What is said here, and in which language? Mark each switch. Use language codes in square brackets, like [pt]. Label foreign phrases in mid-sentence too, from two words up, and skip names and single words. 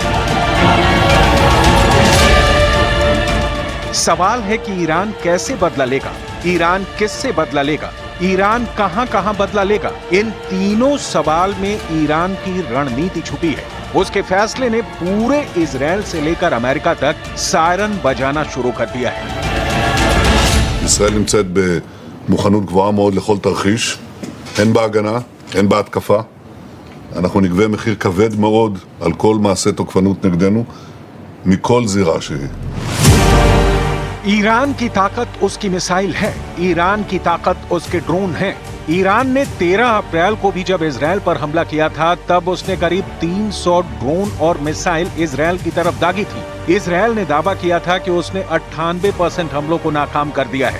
[hi] सवाल है कि ईरान कैसे बदला लेगा, ईरान किससे बदला लेगा, ईरान कहां कहां बदला लेगा। इन तीनों सवाल में ईरान की रणनीति छुपी है। उसके फैसले ने पूरे इजरायल से लेकर अमेरिका तक सायरन बजाना शुरू कर दिया है। [he] ישראל נמצאת במוכנות גבוהה מאוד לכל תרחיש, הן בהגנה, הן בהתקפה. אנחנו נגבה מחיר כבד מאוד על כל מעשה תוקפנות נגדנו, מכל זירה שהיא. [hi] ईरान की ताकत उसकी मिसाइल है, ईरान की ताकत उसके ड्रोन हैं। ईरान ने 13 अप्रैल को भी जब इजरायल पर हमला किया था, तब उसने करीब 300 ड्रोन और मिसाइल इजरायल की तरफ दागी थी। इजरायल ने दावा किया था कि उसने 98% हमलों को नाकाम कर दिया है।